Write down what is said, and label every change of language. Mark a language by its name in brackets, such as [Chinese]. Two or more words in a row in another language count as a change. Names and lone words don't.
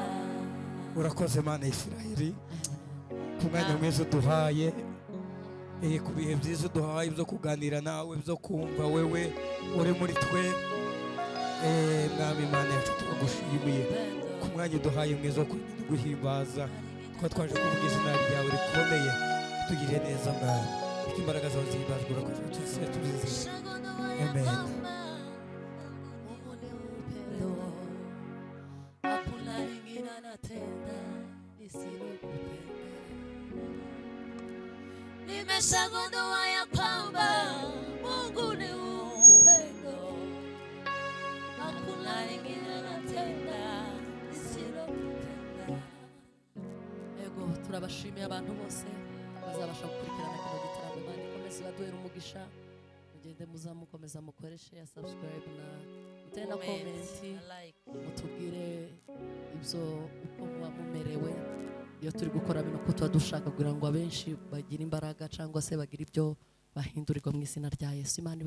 [Kinyarwanda] Urakoze Mana y'Isiraheli, ku mwanya mwiza uduhaye ku bihe byiza uduhaye byo kuganira nawe, byo kumva wewe uri muri twe. Mwami Imana yacu turagushimiye ku mwanya uduhaye mwiza wo guhimbaza, kuba twaje kuvuga izina ryawe rikomeye. Tugirire neza Mwami, kuko imbaraga zawe zihimbazwa, urakoze tuzizeye. Amen. [Swahili] Hakuna lingine anatenda lisilokupenda. Nimeshagundua ya kwamba Mungu ni upendo. Hakuna lingine anatenda lisilokupenda. [Kinyarwanda] Ego turabashimiye abantu bose bazabasha gukurikirana kino gitaramo. Imana ikomeze baduhere umugisha. Mugende muzamukomeza mukoreshe ya subscribe na muteye na comment, mutubwire ibyo uko muba mumerewe iyo turi gukora bino, ko tuba dushaka kugira ngo abenshi bagire imbaraga cyangwa se bagire ibyo bahindurirwa mu izina rya Yesu.